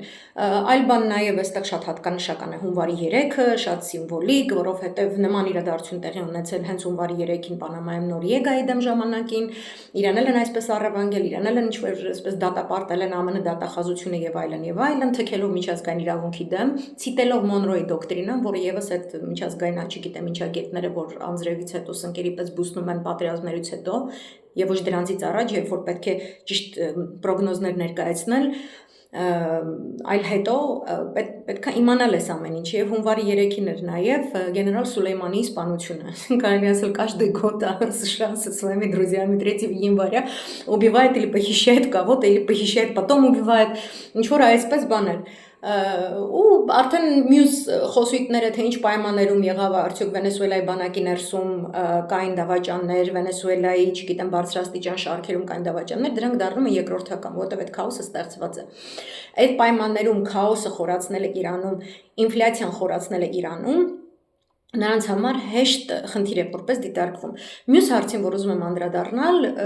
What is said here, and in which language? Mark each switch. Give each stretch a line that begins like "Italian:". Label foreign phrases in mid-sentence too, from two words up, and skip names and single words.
Armenian: Այլ բան նաեւ այստեղ շատ հատկանշական է հունվարի 3-ը, շատ սիմվոլիկ, որովհետեւ նման իրադարձություն տեղի ունեցել հենց հունվարի 3-ին Պանամայում Նորիեգայի դեմ ժամանակին, Իրանն են այսպես առևանգել, Իրանն են ինչ-որ այսպես դատապարտել են ԱՄՆ դատախազությունը եւ այլն, թքելով միջազգային իրավունքի դեմ, ցիտելով Մոնրոյի դոկտրինան, որը եւս այդ միջազգային չգիտեմ ինչագետները, որ անձրևից հետո սնկերի պես բուսնում են պատերազմներից հետո եւ ոչ դրանից առաջ, երբ որ պետք է ճիշտ պրոգնոզներ ներկայացնել, այլ հետո պետք է իմանալ այս ամեն ինչ եւ հունվարի 3-ին էր նաեւ գեներալ Սուլեյմանի սպանությունը, կարելի ասել
Russian: каждый год США со своими друзьями 3 января убивает или похищает кого-то или похищает, потом убивает,
Armenian: ինչ-որ այսպես բաներ ու արդեն մյուս խոսույթները թե ինչ պայմաններում եղավ արդյոք Վենեսուելայի բանակի ներսում կային դավաճաններ, Վենեսուելայի, չգիտեմ, բարձրաստիճան շարքերում կային դավաճաններ, դրանք դառնում են երկրորդական, որովհետև այդ քաոսը ստեղծված է։ Այդ պայմաններում քաոսը խորացնելը Իրանում, ինֆլյացիան խորացնելը Իրանում նրանց համար հեշտ խնդիր է որպես դիտարկվում։ Մյուս հարցին, որ ուզում եմ անդրադառնալ,